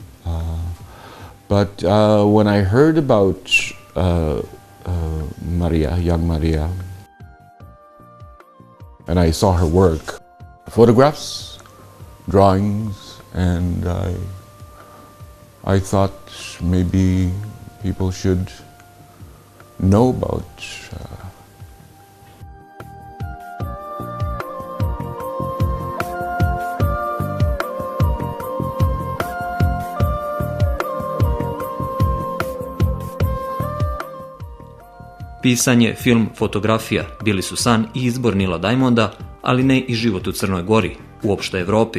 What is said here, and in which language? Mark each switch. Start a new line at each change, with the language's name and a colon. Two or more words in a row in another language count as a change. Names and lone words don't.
English: But when I heard about Marija, young Marija, and I saw her work, photographs, drawings, and I thought maybe people should know about
Serbian: Pisanje, film, fotografija bili su san i izbor Nila Diamonda, ali ne i život u Crnoj Gori, uopšte Evropi.